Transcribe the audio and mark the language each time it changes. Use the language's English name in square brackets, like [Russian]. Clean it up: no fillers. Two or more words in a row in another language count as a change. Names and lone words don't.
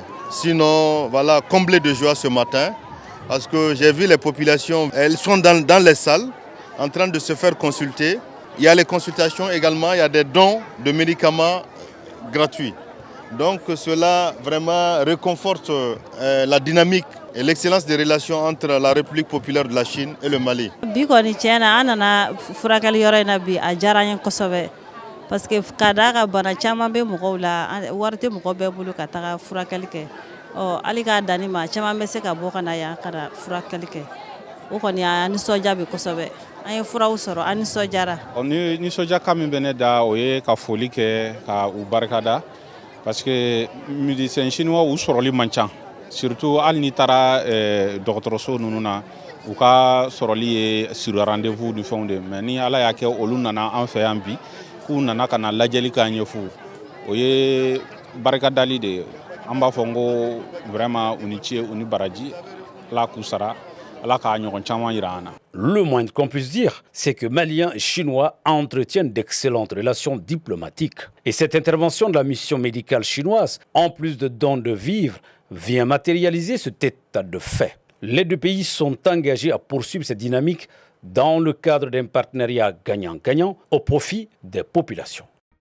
[French] Sinon, voilà, comblé de joie ce matin parce que j'ai vu les populations, elles sont dans les salles en train de se faire consulter. Il y a les consultations également, il y a des dons de médicaments gratuits. Donc cela vraiment réconforte la dynamique et l'excellence des relations entre la République populaire de la Chine et le Mali. Parce que [Bambara] kada ka bana caman bɛ mɔgɔw la wari tɛ mɔgɔ bɛɛ bolo ka taga furakɛli kɛ hali k'a danni ma caman bɛ se ka bɔ ka na yan ka na furakɛli kɛ o kɔni an nisɔndiya bɛ kosɛbɛ an ye furaw sɔrɔ an nisɔndiyara. Ni nisɔndiya min bɛ ne da o ye ka foli kɛ ka u barikada [French] parce que médecins chinois [Bambara] u sɔrɔli man ca surtout hali n'i taara dɔgɔtɔrɔso ninnu na u ka sɔrɔli ye [French] sur rendez-vous [Bambara] ni fɛnw de mais ni ala y'a kɛ olu nana an fɛ yan bi k'u nana ka na lajɛli k'an ye fu o ye barikadali de an b'a fɔ n ko vraiment u ni ce u ni baraji ala k'u sara ala k'a ɲɔgɔn caman yira an na. [French] Le moins qu'on puisse dire, c'est que Maliens et Chinois entretiennent d'excellentes relations diplomatiques. Et cette intervention de la mission médicale chinoise, en plus de dons de vivres, vient matérialiser cet état de fait. Les deux pays sont engagés à poursuivre cette dynamique dans le cadre d'un partenariat gagnant-gagnant au profit des populations.